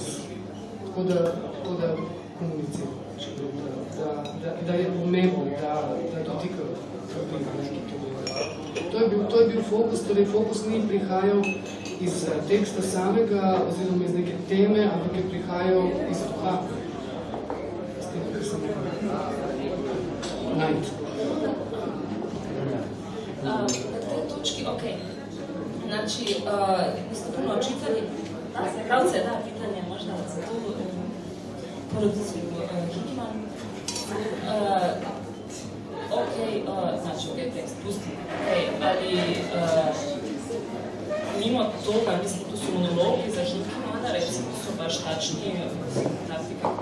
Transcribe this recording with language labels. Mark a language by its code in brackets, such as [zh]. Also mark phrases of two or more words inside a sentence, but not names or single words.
[sl] Tako da komuniciramo, da je pomembno, da dotikajo to je bil fokus, torej fokus ni prihajal iz teksta samega, oziroma iz neke teme, ampak je prihajal iz duha. S tem, kar sem najti. Na tej točki, okej. [hr] Znači, vi ste puno čitali, pravce, da, pitanje možda za tu produkciju Hickman. Znači, tekst, pustim, ali mimo toga, mislim, tu su monologi za Hickmana, recimo, su baš tačni, takvi kako